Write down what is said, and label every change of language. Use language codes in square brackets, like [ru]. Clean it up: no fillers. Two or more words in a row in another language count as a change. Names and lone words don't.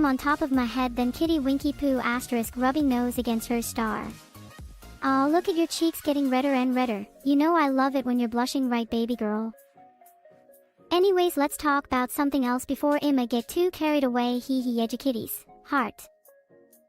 [en] on top of my head, then kitty winky poo asterisk rubbing nose against her star. Aw, look at your cheeks getting redder and redder. You know I love it when you're blushing, right baby girl? Anyways, let's talk about something else before Emma get too carried away. Hee hee, edukitties. Heart.